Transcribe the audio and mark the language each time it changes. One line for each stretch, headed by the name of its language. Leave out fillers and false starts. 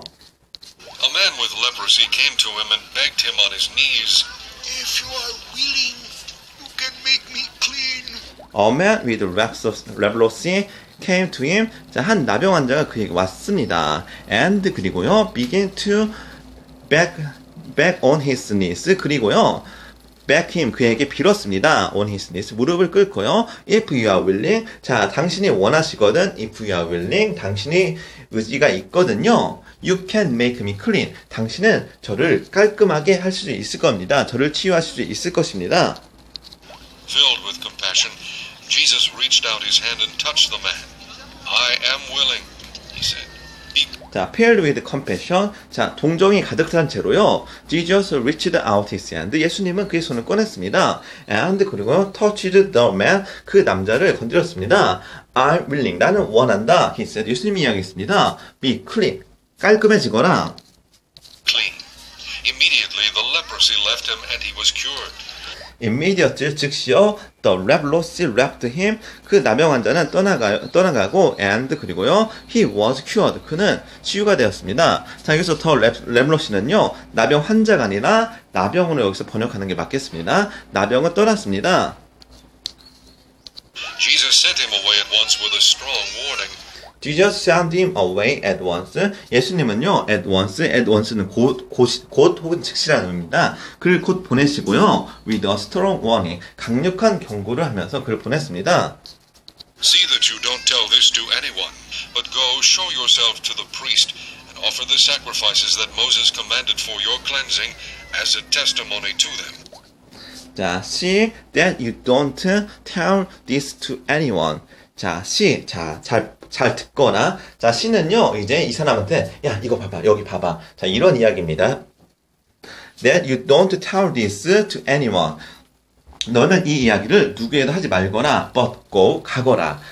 English: A man with leprosy came to him and begged him on his knees, "If you are willing, you can make me clean." A man with leprosy came to him.
Korean: 자, 한 나병 환자가 그에게 왔습니다. And 그리고요,
English: began to back on his knees. 그리고요. back him
Korean: 그에게 빌었습니다.
English: on his knees 무릎을 꿇고요. if you are willing
Korean: 자 당신이 원하시거든
English: if you are willing
Korean: 당신이 의지가 있거든요.
English: you can make me clean
Korean: 당신은 저를 깔끔하게 할 수 있을 겁니다. 저를 치유하실 수 있을 것입니다.
English: Filled with compassion, Jesus reached out his hand and touched the man. I am willing, he said. Be 자, filled with compassion.
Korean: 자, 동정이 가득 찬 채로요.
English: Jesus reached out his hand.
Korean: 예수님은 그의 손을 꺼냈습니다.
English: And 그리고 touched the man.
Korean: 그 남자를 건드렸습니다.
English: I'm willing.
Korean: 나는 원한다.
English: He said.
Korean: 예수님이 이야기했습니다.
English: Be clean.
Korean: 깔끔해지거라.
English: clean. Immediately the leprosy left him and he was cured. Immediate 즉시요. The leprosy left him.
Korean: 그 나병 환자는 떠나가고 and 그리고요.
English: He was cured.
Korean: 그는 치유가 되었습니다. 자, 여기서 the leprosy는요. 나병 환자가 아니라 나병으로 여기서 번역하는 게 맞겠습니다. 나병은 떠났습니다.
English: Jesus sent him away at once with a strong warning. Jesus sent him away at once.
Korean: 예수님은요, at once는 곧 혹은 즉시라는 의미입니다. 그를 곧 보내시고요,
English: with a strong warning,
Korean: 강력한 경고를 하면서 그를 보냈습니다. See that you don't tell this to anyone, but go show yourself to the priest and offer the sacrifices that Moses commanded for your cleansing as a testimony to them. 자, see that you don't tell this to anyone. 자, see, 잘 듣거나, 자, see는요, 이제 이 사람한테, 야, 이거 봐봐, 여기 봐봐. 자, 이런 이야기입니다. That you don't tell this to anyone. 너는 이 이야기를 누구에도 하지 말거나,
English: but go,
Korean: 가거라.